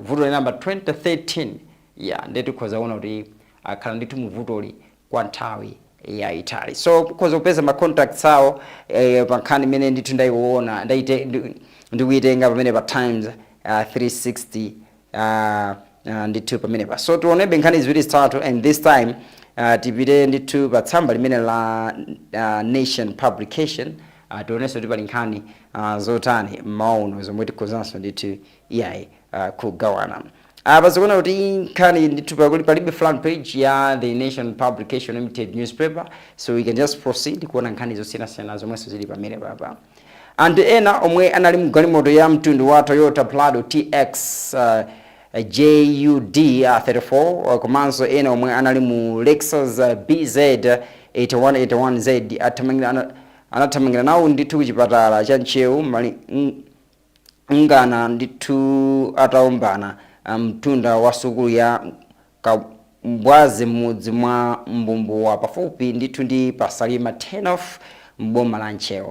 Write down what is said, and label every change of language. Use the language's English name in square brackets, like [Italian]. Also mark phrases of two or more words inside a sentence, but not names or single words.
[Nyanja] Vuto la namba 2013 ndithu tikhoza kuona kuti akhala ndithu mu vutoli kwa nthawi yayitali. So kukhoza kupeza ma contacts awo pa nkhani imene ndithu ndayiona ndikuitenga pamene pa Times 360 ndithu pamene pa. So tionebe nkhani ziwiri zitatu, [English] and this time [Nyanja] tipite ndithu pa tsamba limene la Nation Publication, tionenso kuti pali nkhani zotani mauno zomwe tikhozanso ndithu kugawana. Pazikuona kuti nkhani ndithu palibe front page ya The Nation Publication Limited newspaper, [English] so we can just proceed [Nyanja] kuona nkhani zosiyanasiyana zomwenso zili pamene papa. Anthu ena omwe anali mgalimoto ya mtundu wa Toyota Prado TX JUD 34 komanso ena omwe anali mu Lexus BZ 8181Z anathamangira nawo ndithu kuchipatala cha Nchewu ngana ndithu ataombana mtunda wa sukulu ya Kabwazi m'mudzi mwa Mbumbuwa pafupi ndithu ndi Pasalima 10 off mboma la Nchewu.